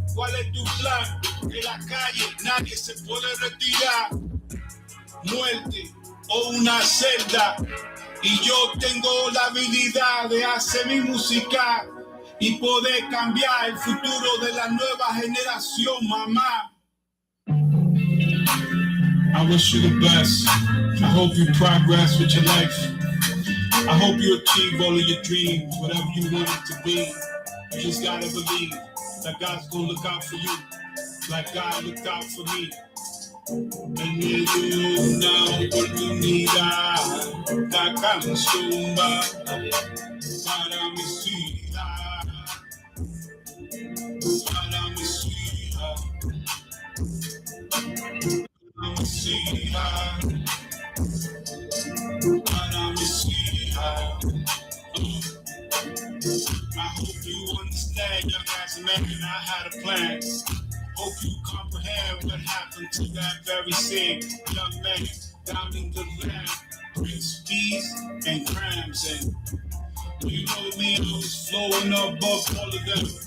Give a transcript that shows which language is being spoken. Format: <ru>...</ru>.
<es>¿Cuál es tu plan? De la calle nadie se puede retirar. Muerte o una celda. Y yo tengo la habilidad de hacer mi música y poder cambiar el futuro de la nueva generación, mamá.</es> <en>I wish you the best. I hope you progress with your life. I hope you achieve all of your dreams, whatever you want it to be. You just gotta believe that God's gonna look out for you, like God looked out for me.</en> <es>En una oportunidad, la canción va para mis hijas, para mis hijas. Para mis hijas, para mis hijas.</es> <en>I hope you understand, young as a man, I had a plan. Hope you comprehend what happened to that very same young man down in the land. Prince D's and Grams, and you know me, I was flowing above all of them.</en>